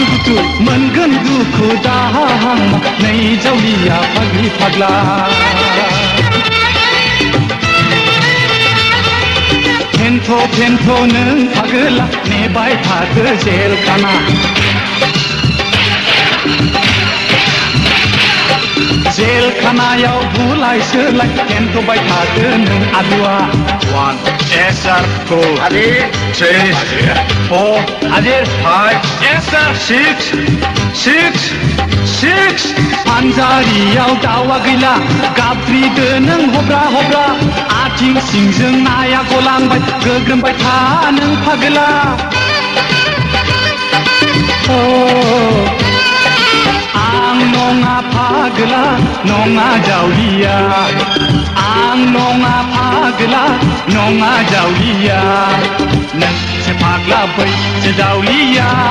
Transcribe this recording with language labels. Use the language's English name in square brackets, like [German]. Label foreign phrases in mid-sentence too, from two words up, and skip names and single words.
[Bodo] सुखु मोनगोन दुखु दाहा नै जावलिया फाग्लि फाग्ला फेन्थ' नों फागोला नेबाय थादो जेलखाना जेलखानायाव बुलाय सोलाय फेन्थ'बाय थादो नों आलुआ [English] 1 yes sir 2 Adir 3 4 Adir 5 yes sir 6 [Bodo] फानजारियाव दावा गैला गाबज्रिदो नों हब्रा हब्रा आथिं सिंजों नाया गलांबाय गोग्रोमबाय था नों फागोला आं नङा फागोला नङा जावलिया आं नङा फागोला नङा जावलिया नोंसो फाग्ला बैसो जावलिया